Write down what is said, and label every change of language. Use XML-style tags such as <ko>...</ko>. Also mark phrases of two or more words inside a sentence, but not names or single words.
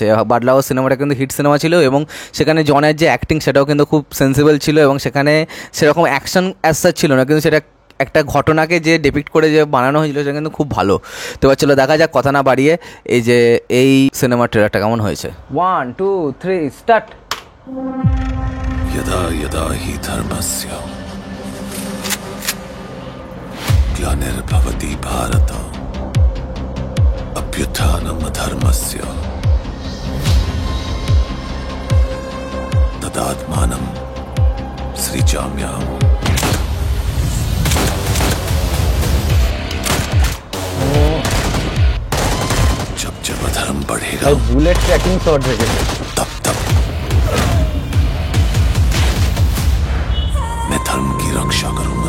<bn>বাটলা হাউস সিনেমাটা কিন্তু হিট সিনেমা ছিল, এবং সেখানে জনের যে অ্যাক্টিং সেটাও কিন্তু খুব সেন্সিবল ছিল, এবং সেখানে সেরকম অ্যাকশন</bn> <en>as such</en> <bn>ছিল না, কিন্তু সেটা একটা ঘটনাকে যে ডিপিক্ট করে যে বানানো হয়েছিল সেটা কিন্তু খুব ভালো। তো এবার চলো দেখা যাক, কথা না বাড়িয়ে এই সিনেমার ট্রেলারটা কেমন হয়েছে। 1 2 3 স্টার্ট।</bn> <sa>यदा यदा हि धर्मस्य ग्लानिर्भवति भारत अभ्युत्थानम् अधर्मस्य तदात्मानं सृजाम्यहम्।</sa> <hi>जब जब अधर्म बढ़ेगा</hi> <en>bullet tracking shot देखेंगे</en> <hi>तब तब मैं धर्म की रक्षा करूंगा।</hi>